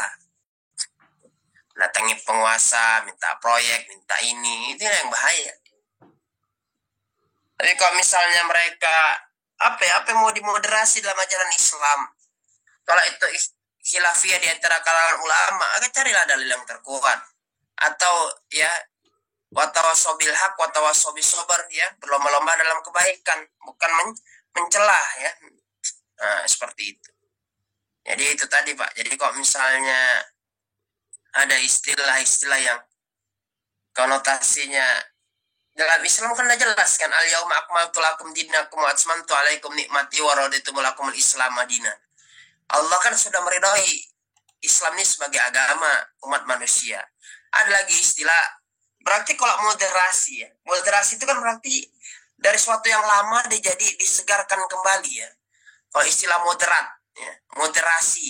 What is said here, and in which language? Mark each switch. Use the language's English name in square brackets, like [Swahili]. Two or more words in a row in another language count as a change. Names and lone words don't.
[Indonesian] Mendatangi penguasa, minta proyek, minta ini yang bahaya. Tapi kalau misalnya mereka apa yang mau dimoderasi dalam ajaran Islam, kalau itu khilafiyah di antara kalangan ulama, carilah dalil yang terkuat. [Arabic] Atau ya وتواصوا بالحق وتواصوا بالصبر, [Indonesian] ya berlomba-lomba dalam kebaikan, bukan mencelah ya. Nah, seperti itu. Jadi itu tadi Pak. Jadi kalau misalnya ada istilah-istilah yang konotasinya dalam Islam kan udah jelas kan, [Arabic] اليوم أكملت لكم دينكم وأتممت عليكم نعمتي ورضيت لكم الإسلام مدينة. [Indonesian] Allah kan sudah meridhai Islam ini sebagai agama umat manusia. Ada lagi istilah, berarti kalau moderasi ya, moderasi itu kan berarti dari suatu yang lama disegarkan kembali ya. Kalau istilah moderat, ya, moderasi.